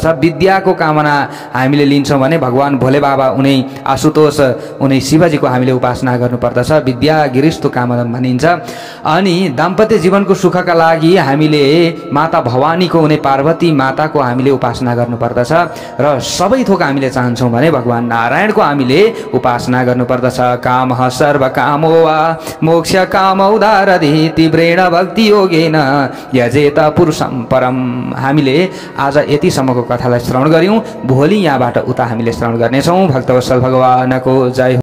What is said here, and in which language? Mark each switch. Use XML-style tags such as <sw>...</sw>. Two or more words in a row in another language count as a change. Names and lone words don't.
<ne>विद्याको कामना हामीले लिन्छौँ भने भगवान भोले बाबा, उनी आशुतोष, उनी शिवजीको हामीले उपासना गर्नुपर्दछ। विद्या गिरिस्तो कामना भनिन्छ। अनि दाम्पत्य जीवनको सुखका लागि हामीले माता भवानीको, उनी पार्वती माताको हामीले उपासना गर्नुपर्दछ। र सबै थोक हामीले चाहन्छौँ भने भगवान नारायणको हामीले उपासना गर्नुपर्दछ।</ne> <sa>कामः सर्व कामो वा मोक्ष कामौदारधि तीव्रेण भक्ति योगेन यजेत पुरुषं परम।</sa> <ne>हामीले आज यतिसम्मको कथालाई श्रवण गर्यौँ, भोलि यहाँबाट उता हामीले श्रवण गर्नेछौँ। भक्तवत्सल भगवानको जय।</ne>